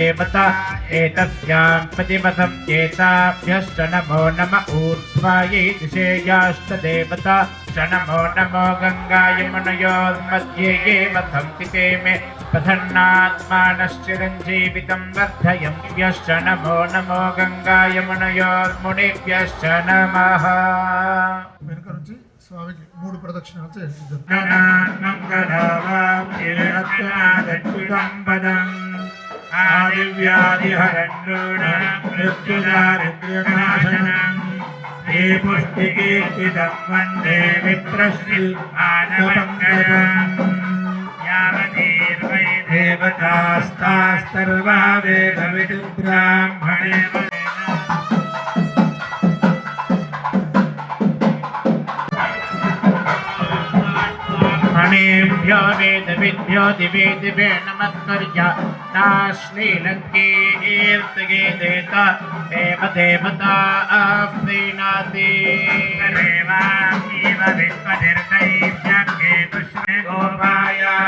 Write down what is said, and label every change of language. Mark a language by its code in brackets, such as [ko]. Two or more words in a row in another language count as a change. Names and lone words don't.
[sa] प्रतिपथं चेताभ्यश्च नमो नम ऊर्ध्वायै दिशे याश्च देवता च नमो नमो गङ्गा यमुनयोर्मध्ये ये वसन्ति ते मे प्रसन्नात्मानश्चिरञ्जीवितं वर्धयन्त्यश्च नमो नमो गङ्गा यमुनयोर्मुनिभ्यश्च नमः [te] వెనుక నుంచి స్వామికి 3 ప్రదక్షిణాలు చేయండి [sa] ఆదివ్యాధిహరణ్యోణమృత్యుదారిద్ర్యనాశనం శ్రీ పుష్టికీర్తిదం వందే మిత్రశ్రీ ఆనవందనం యావతీర్వై దేవతాస్తాస్తర్వా వేదవిదుబ్రాహ్మణే मणिभ्यो वेदविद्भ्यो दिवे दिवे नमस्कृत्य नाश्लीलङ्कीर्तये देता देवता प्रीणाति देवामीव विश्वनिर्दैव्यज्ञे पुष्णे गोपाय